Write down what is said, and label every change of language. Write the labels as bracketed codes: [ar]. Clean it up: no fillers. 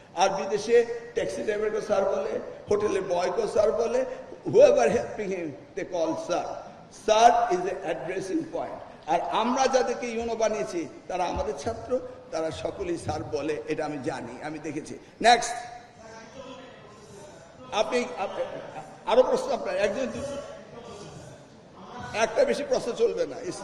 [bn] আর বিদেশে ট্যাক্সি ড্রাইভারকে স্যার বলে, হোটেলের বয়কে স্যার বলে, [en] whoever helping him they call sir. Sir is the addressing point. [bn] আর আমরা যাদেরকে ইউনো বানিয়েছি তারা আমাদের ছাত্র, তারা সকলেই স্যার বলে, এটা আমি জানি, আমি দেখেছি। নেক্সট, আপনি আরো প্রশ্ন আপনার, একজন একটা বেশি প্রশ্ন চলবে না।